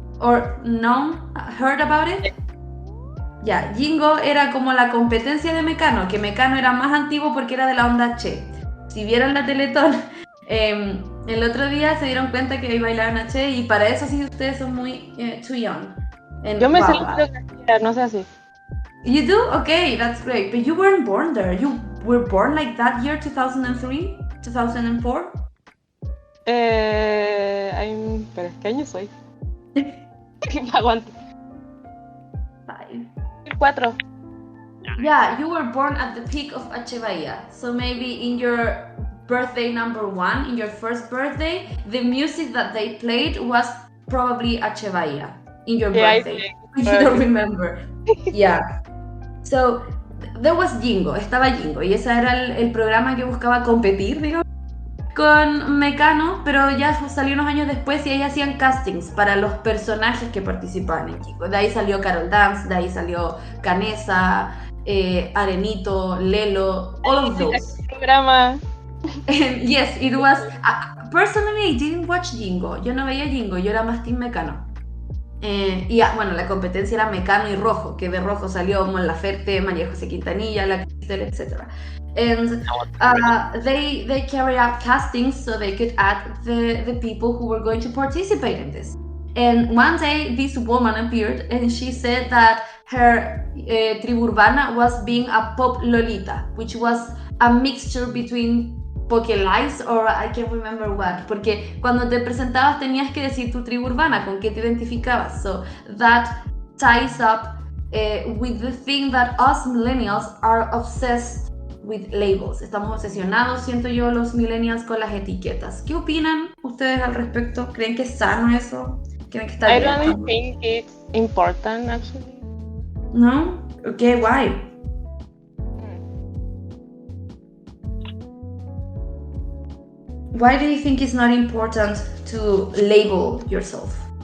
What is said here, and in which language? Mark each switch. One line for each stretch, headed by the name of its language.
English: Or heard about it?
Spanish: Ya, Jingo era como la competencia de Mecano, que Mecano era más antiguo porque era de la onda Che. Si vieron la Teletón, El otro día se dieron cuenta que bailaban H y para eso sí ustedes son muy
English: too young. And
Spanish: Yo me sé wow, la coreografía, no sé así.
English: You do? Okay, that's great. But you weren't born there. You were born like that year 2003, 2004?
Spanish: Pero ¿qué año soy? Aguante. 4.
English: Yeah, you were born at the peak of H. Bahia. So maybe in your birthday number 1, in your first birthday, the music that they played was probably H. Bahia in your birthday. You don't remember. Yeah. So there was Jingo,
Spanish: estaba Jingo, y ese era el programa que buscaba competir, digamos, con Mecano, pero ya salió unos años después y ahí hacían castings para los personajes que participaban en Jingo. De ahí salió Carol Dance, de ahí salió Canessa, Arenito, Lelo,
English: all of those.
Spanish: Programa.
English: And yes, it was. Personally, I didn't watch Jingo.
Spanish: Yo no veía Jingo, yo era más Team Mecano. Y bueno, la competencia era Mecano y Rojo, que de Rojo salió Mon Laferte, María José Quintanilla, La Cristel, etc.
English: And they carried out castings so they could add the people who were going to participate in this. And one day this woman appeared and she said that her tribu urbana was being a pop lolita, which was a mixture between Lives or I can't remember what,
Spanish: porque cuando te presentabas tenías que decir tu tribu urbana, con qué te identificabas.
English: So that ties up with the thing that us millennials are obsessed with labels.
Spanish: Estamos obsesionados, siento yo, los millennials con las etiquetas. ¿Qué opinan ustedes al respecto? ¿Creen que es sano eso? ¿Creen que está bien?
English: I don't think it's important actually. No? Okay, why? Why do you think it's not important to label yourself?